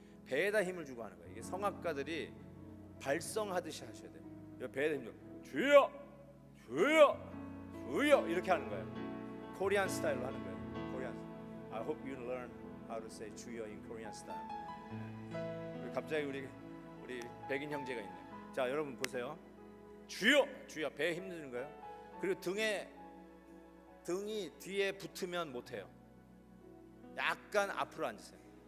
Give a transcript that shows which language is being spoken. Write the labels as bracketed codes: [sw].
[ko] 배에다 힘을 주고 하는 거예요. 이게 성악가들이 발성하듯이 하셔야 돼요. 이 배에다 힘 주고 주여 주여 주여 이렇게 하는 거예요. 코리안 스타일로 하는 거예요. 코리안. [en] I hope you learn how to say 주여 in Korean style. [ko] 갑자기 우리 백인 형제가 있네. 자, 여러분 보세요. 주여 주여 배에 힘 주는 거예요. 그리고 등이 뒤에 붙으면 못 해요. 약간 앞으로 앉으세요.